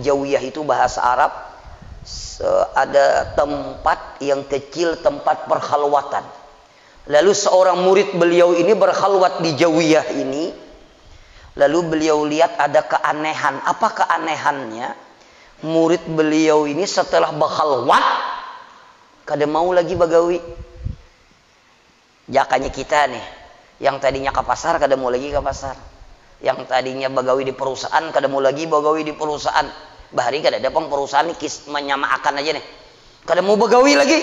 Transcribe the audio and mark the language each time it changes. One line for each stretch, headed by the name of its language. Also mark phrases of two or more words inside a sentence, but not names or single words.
Indonesian: Jawiyah itu bahasa Arab, ada tempat yang kecil, tempat perkhalwatan. Lalu seorang murid beliau ini berkhalwat di Jawiyah ini. Lalu beliau lihat ada keanehan. Apa keanehannya? Murid beliau ini setelah berkhalwat
Banjar: kada mau lagi bagawi. Jakanya kita nih, yang tadinya ke pasar kada mau lagi ke pasar.
Indonesian: Yang tadinya bagawi di perusahaan
Banjar: kada mau lagi bagawi
Indonesian: di perusahaan.
Banjar: Bahari kada ada perusahaan nih menyamakan aja nih. Kada mau bagawi lagi.